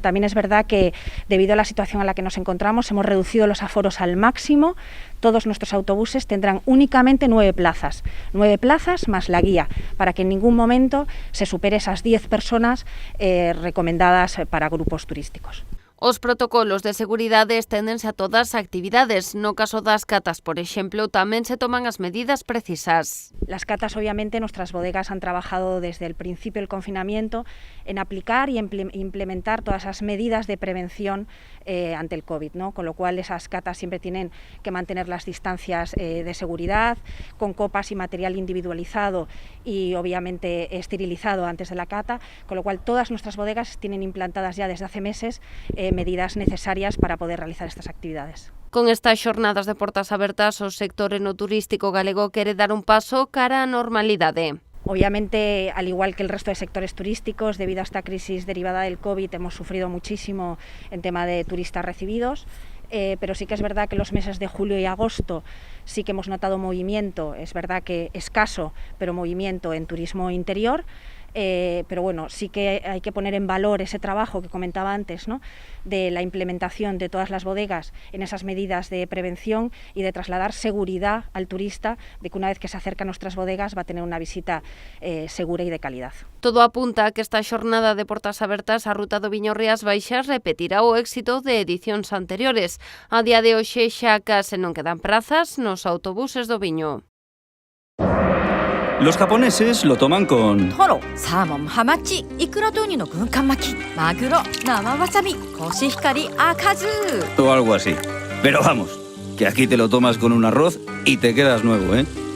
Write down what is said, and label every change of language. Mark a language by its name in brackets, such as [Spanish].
[Spanish] También es verdad que debido a la situación en la que nos encontramos hemos reducido los aforos al máximo. Todos nuestros autobuses tendrán únicamente 9 plazas más la guía, para que en ningún momento se supere esas 10 personas recomendadas para grupos turísticos. [Galician] Os protocolos de seguridade esténdense a todas as actividades. No caso das catas, por exemplo, tamén se toman as medidas precisas. [Spanish] Las catas, obviamente, nuestras bodegas han trabajado desde el principio del confinamiento en aplicar y implementar todas esas medidas de prevención ante el COVID, ¿no? Con lo cual esas catas siempre tienen que mantener las distancias de seguridad, con copas y material individualizado y obviamente esterilizado antes de la cata, con lo cual todas nuestras bodegas tienen implantadas ya desde hace meses medidas necesarias para poder realizar estas actividades. [Galician] Con estas xornadas de portas abertas, o sector enoturístico galego quere dar un paso cara á normalidade. [Spanish] Obviamente, al igual que el resto de sectores turísticos, debido a esta crisis derivada del COVID, hemos sufrido muchísimo en tema de turistas recibidos, pero sí que es verdad que los meses de julio y agosto sí que hemos notado movimiento, es verdad que escaso, pero movimiento en turismo interior. Pero bueno, sí que hay que poner en valor ese trabajo que comentaba antes, ¿no?, de la implementación de todas las bodegas en esas medidas de prevención y de trasladar seguridad al turista de que una vez que se acerca a nuestras bodegas va a tener una visita segura y de calidad. [Galician] Todo apunta a que esta xornada de portas abertas a ruta do Viño Rías Baixas repetirá o éxito de edicións anteriores. A día de hoxe xa case non quedan prazas nos autobuses do Viño. [Spanish] Los japoneses lo toman con... [Japanese] トロ、サーモン、ハマチ、イクラとウニの軍艦巻き、マグロ、生わさび、コシヒカリ、赤酢 [Spanish] o algo así. Pero vamos, que aquí te lo tomas con un arroz y te quedas nuevo, ¿eh?